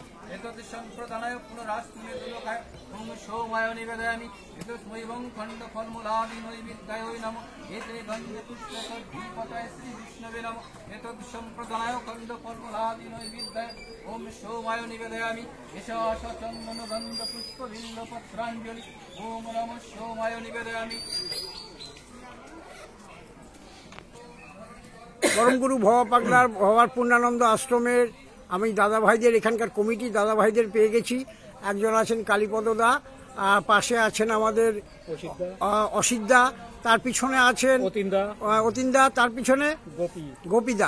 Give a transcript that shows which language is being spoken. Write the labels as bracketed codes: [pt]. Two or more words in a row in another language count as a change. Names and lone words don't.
[sa] एतद् सम्प्रदानाय पुनरास्मनीय दोदकाय ओं सोमाय निवेदयामि एतस्मै वं खण्डफलमूलादि नैवेद्याय नमो एते गन्धे पुष्पे तद्धीपताय श्री विष्णवे नमो एतद् सम्प्रदानाय खण्डफलमूलादि नैवेद्याय ओं सोमाय निवेदयामि एषः चन्दन गन्ध पुष्प बिल्व पत्राञ्जलि ओं नमः सोमाय निवेदयामि। [bn] পরমগুরু ভবা পাগলার ভবার পূর্ণানন্দ আশ্রমের আমি দাদা ভাইদের এখানকার কমিটি দাদা ভাইদের পেয়ে গেছি। একজন আছেন কালীপদ দা, আর পাশে আছেন আমাদের অসিতদা, তার পিছনে আছেন অতীনদা, তার পিছনে গোপীদা।